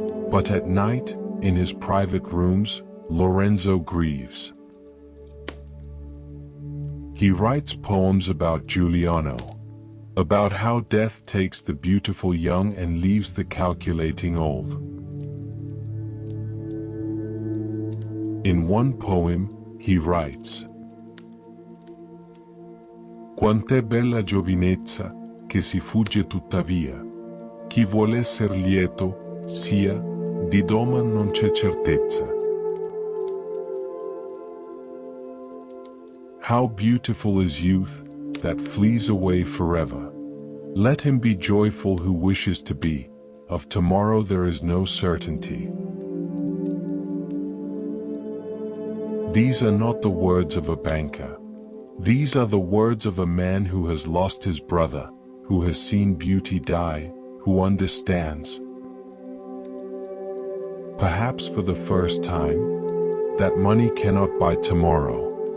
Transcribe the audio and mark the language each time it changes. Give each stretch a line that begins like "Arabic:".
English: But at night, in his private rooms, Lorenzo grieves. He writes poems about Giuliano, about how death takes the beautiful young and leaves the calculating old. In one poem, he writes:
Italian: Quant'è bella giovinezza, che si fugge tuttavia. Chi vuol esser lieto, sia, di doman non c'è certezza.
English: How beautiful is youth, that flees away forever. Let him be joyful who wishes to be, of tomorrow there is no certainty. These are not the words of a banker. These are the words of a man who has lost his brother, who has seen beauty die, who understands, perhaps for the first time, that money cannot buy tomorrow.